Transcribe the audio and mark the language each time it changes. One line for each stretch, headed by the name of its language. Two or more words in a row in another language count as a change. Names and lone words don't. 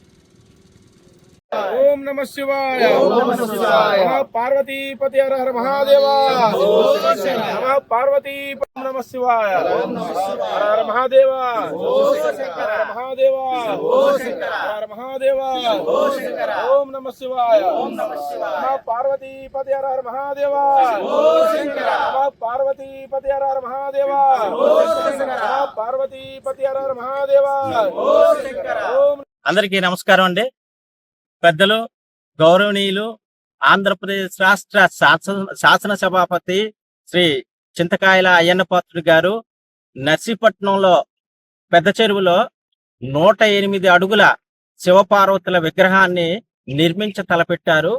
Sanskrit: ओम नमः शिवाय ओम नमः शिवाय पार्वती पति हर हर महादेव नमः पार्वती नमः शिवाय हर हर महादेव हर महादेव हर महादेव ओम नमः शिवाय नमः पार्वती पति हर हर महादेव नमः पार्वती पति हर हर महादेव नमः पार्वती पति हर हर महादेव ओम
Telugu: అందరికీ నమస్కారం అండి. పెద్దలు గౌరవనీయులు ఆంధ్రప్రదేశ్ రాష్ట్ర శాసనసభాపతి శ్రీ చింతకాయల అయ్యన్న పాత్రుడు గారు నర్సీపట్నంలో పెద్ద చెరువులో 108 అడుగుల శివపార్వతుల విగ్రహాన్ని నిర్మించ తలపెట్టారు.